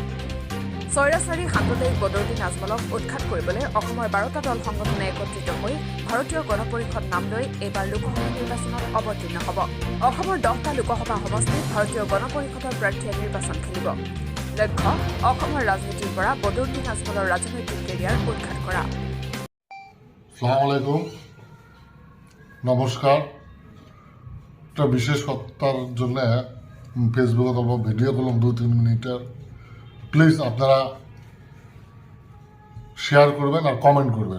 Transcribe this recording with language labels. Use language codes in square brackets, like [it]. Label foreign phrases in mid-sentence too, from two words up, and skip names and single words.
[as] স্বৈৰাচাৰী সাম্প্ৰদায়িক বদৰুদ্দিন আজমলক উৎখাত কৰিবলৈ অসমৰ 12টা দল সংগঠনে একত্ৰিত হৈ ভাৰতীয় গণপৰিষদ নাম লৈ এইবাৰ লোকসভা নিৰ্বাচনত অৱতীৰ্ণ হ'ব। অসমৰ 10টা লোকসভা সমষ্টিত ভাৰতীয় গণপৰিষদৰ প্ৰাৰ্থীয়ে নিৰ্বাচন খেলিব। লক্ষ্য অসমৰ ৰাজনীতিৰ পৰা বদৰুদ্দিন আজমলৰ ৰাজনৈতিক কেৰিয়াৰ উৎখাত কৰা। [ar] السلام عليكم, নমস্কার। [bn] একটা বিশেষ সত্তার জন্য ফেসবুকে অল্প ভিডিও করলাম 2-3 মিনিটের। প্লিজ আপনারা শেয়ার করবেন আর কমেন্ট করবেন।